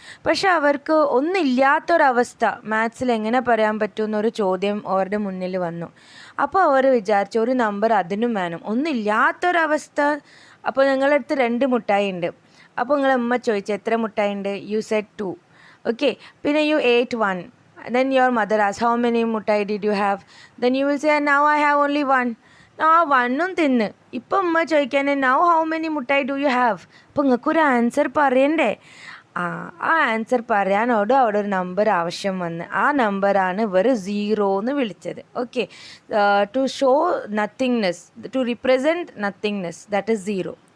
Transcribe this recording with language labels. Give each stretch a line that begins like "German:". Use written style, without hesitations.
Malayalam: പക്ഷെ അവർക്ക് ഒന്നില്ലാത്തൊരവസ്ഥ മാത്സിൽ എങ്ങനെ പറയാൻ പറ്റുമെന്നൊരു ചോദ്യം അവരുടെ മുന്നിൽ വന്നു. അപ്പോൾ അവർ വിചാരിച്ചു ഒരു നമ്പർ അതിനും വേണം, ഒന്നില്ലാത്തൊരവസ്ഥ. അപ്പോൾ നിങ്ങളുടെ അടുത്ത് 2 മുട്ടായി ഉണ്ട്. അപ്പോൾ നിങ്ങളെ അമ്മ ചോദിച്ചു എത്ര മുട്ടായി ഉണ്ട്?
English: you said
Malayalam: 2.
English: okay,
Malayalam: പിന്നെ
English: You ate 1. Then your mother asked how many muttayi did you have? Then you will say now I have only 1.
Malayalam: ആ 1ഉം തിന്ന്. ഇപ്പം അമ്മ ചോദിക്കാൻ
English: Now how many muttayi do you have?
Malayalam: അപ്പോൾ നിങ്ങൾക്കൊരു ആൻസർ പറയണ്ടേ? ആ ആൻസർ പറയാനോട് അവിടെ ഒരു നമ്പർ ആവശ്യം വന്ന്, ആ നമ്പറാണ് ഇവർ 0 എന്ന് വിളിച്ചത്.
English: Okay, to show nothingness, to represent nothingness, that is 0.